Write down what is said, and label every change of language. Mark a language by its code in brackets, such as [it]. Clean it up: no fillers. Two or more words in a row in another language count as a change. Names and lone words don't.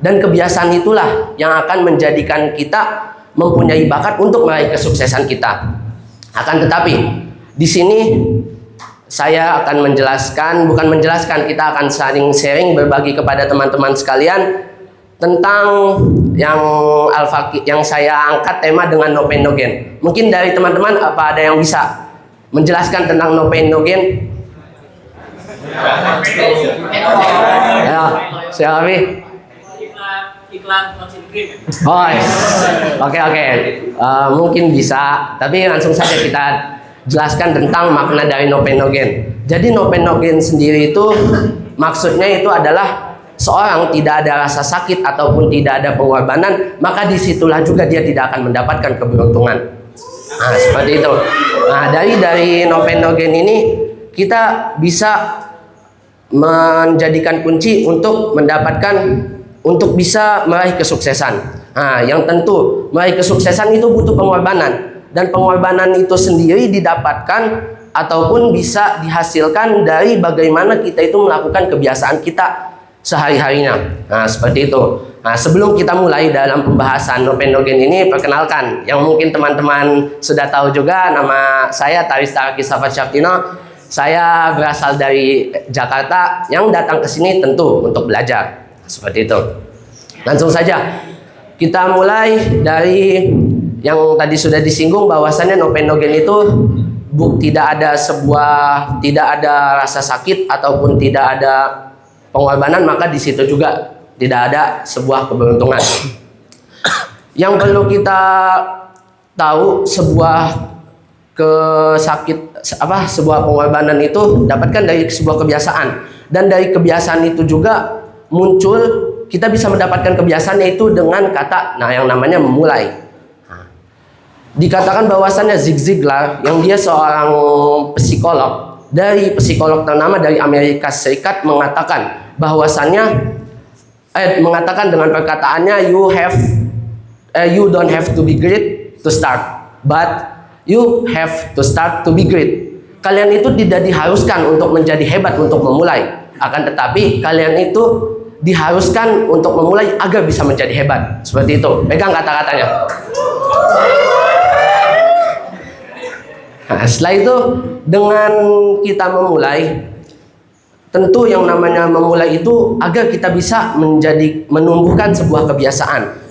[id] Dan kebiasaan itulah yang akan menjadikan kita mempunyai bakat untuk meraih kesuksesan kita. Akan tetapi di sini saya akan kita akan saling sharing, berbagi kepada teman-teman sekalian tentang yang saya angkat tema dengan [en] no pain no gain. [id] Mungkin dari teman-teman apa ada yang bisa menjelaskan tentang [en] no pain no gain? [id] Ya, siapa nih? Iklan vaksin krim. Oh, oke. Mungkin bisa, tapi langsung saja kita jelaskan tentang makna dari [en] no pain no gain. [id] Jadi [en] no pain no gain [id] sendiri itu maksudnya itu adalah seorang tidak ada rasa sakit ataupun tidak ada pengorbanan, maka disitulah juga dia tidak akan mendapatkan keberuntungan. Nah, seperti itu. Nah, dari [en] no pain no gain [id] ini kita bisa menjadikan kunci untuk bisa meraih kesuksesan. Nah, yang tentu meraih kesuksesan itu butuh pengorbanan, dan pengorbanan itu sendiri didapatkan ataupun bisa dihasilkan dari bagaimana kita itu melakukan kebiasaan kita sehari-harinya. Nah, seperti itu. Nah, sebelum kita mulai dalam pembahasan [en] no pain no gain [id] ini, perkenalkan yang mungkin teman-teman sudah tahu juga, nama saya Taris Taraki Safat Syaftino. Saya berasal dari Jakarta yang datang ke sini tentu untuk belajar. Seperti itu. Langsung saja kita mulai dari yang tadi sudah disinggung, bahwasannya [en] no pain no gain [id] itu tidak ada rasa sakit ataupun tidak ada pengorbanan, maka di situ juga tidak ada sebuah keberuntungan. Yang perlu kita tahu, sebuah pengorbanan itu dapatkan dari sebuah kebiasaan, dan dari kebiasaan itu juga muncul, kita bisa mendapatkan kebiasaan, yaitu dengan kata yang namanya memulai. Dikatakan bahwasannya Zig Ziglar yang dia seorang psikolog ternama dari Amerika Serikat mengatakan bahwasannya mengatakan dengan perkataannya, [en] you don't have to be great to start, but you have to start to be great. [id] Kalian itu tidak diharuskan untuk menjadi hebat untuk memulai, akan tetapi kalian itu diharuskan untuk memulai agar bisa menjadi hebat. Seperti itu. Pegang kata-katanya. Nah, setelah itu dengan kita memulai, tentu yang namanya memulai itu agar kita bisa menumbuhkan sebuah kebiasaan.